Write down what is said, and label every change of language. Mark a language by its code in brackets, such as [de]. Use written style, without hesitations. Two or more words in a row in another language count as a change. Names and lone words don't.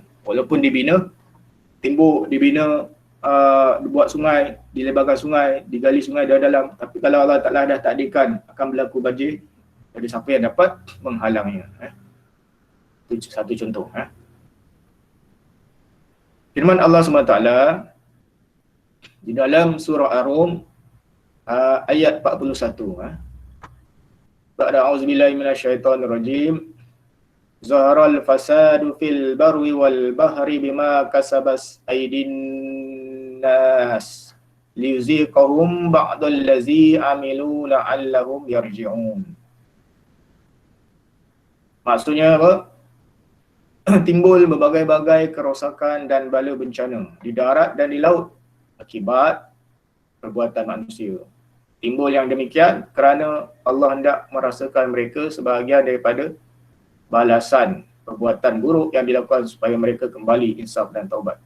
[ms] Walaupun dibina, dibuat sungai, dilebarkan sungai, digali sungai dalam, tapi kalau Allah Ta'ala dah takdirkan akan berlaku banjir, ada siapa yang dapat menghalangnya. Itu satu contoh. Firman Allah SWT di dalam surah Ar-Rum ayat 41. [ar] بعد أعوذ بالله من الشيطان الرجيم. ظهر الفساد في البر والبحر بما كسبت أيدي الناس ليذيقهم بعض الذي عملوا لعلهم يرجعون. [ms] Maksudnya apa? Timbul berbagai-bagai kerosakan dan bala bencana di darat dan di laut akibat perbuatan manusia. Timbul yang demikian kerana Allah hendak merasakan mereka sebahagian daripada balasan perbuatan buruk yang dilakukan supaya mereka kembali insaf dan taubat.